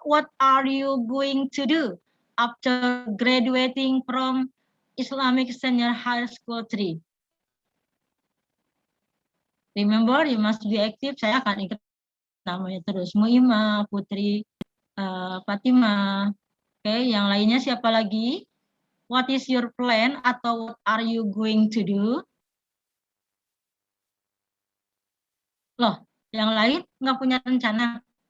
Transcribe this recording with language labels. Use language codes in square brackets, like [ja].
[en] What are you going to do after graduating from Islamic Senior High School 3? Remember, you must be active. [id] Saya akan ingat namanya terus. Muima, Putri, Fatima. Oke, yang lainnya siapa lagi? [en] What is your plan atau what are you going to do? [id] Loh, yang lain nggak punya rencana.